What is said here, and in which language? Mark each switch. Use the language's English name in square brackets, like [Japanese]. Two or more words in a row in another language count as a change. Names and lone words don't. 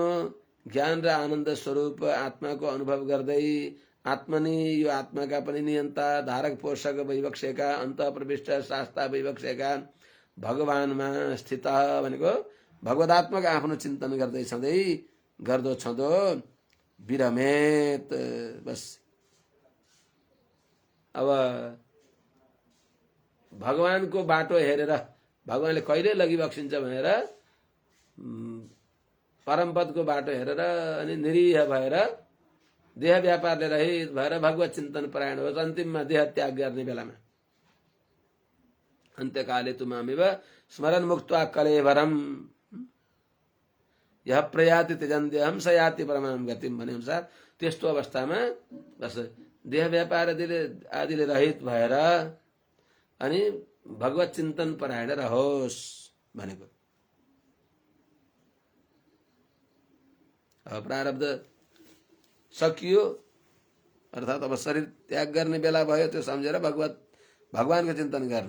[Nepali] ज्ञान र आनन्द स्वरूप आत्माको अनुभव गर्दै आत्मनि, यो आत्माका पनि नियन्ता, धारक पोषक वैवक्षेका, अन्त प्रविष्ट शास्ता वैवक्षेका भगवानमा स्थित भनेको भगवदात्मक आफ्नो चिन्तन गर्दै छँदै गर्दो छँदो विरमेत, बस अब भगवानको बाटो हेरेर भगवानले कहिले लगी बक्सिन्छ भनेर परमपदको बाटो हेरेर अनि निरीह भएर देह व्यापारले रहित भएर भगवत चिन्तन परायण होस्, अन्तिममा देह त्याग गर्ने बेलामा [Sanskrit] अन्त्यकाले तु मामेव स्मरण मुक्त्वा कलेवरम यह प्रयाति त्यजन्त्यहं स याति परमां गतिम [Nepali] भने अनुसार त्यस्तो अवस्थामा बस देह व्यापार आदिले रहित भएर अनि भगवत चिन्तन परायण रहोस् भनेको। अब प्रारब्ध सकियो अर्थात् अब शरीर त्याग गर्ने बेला भयो, त्यो सम्झेर भगवानको चिन्तन गर्नु।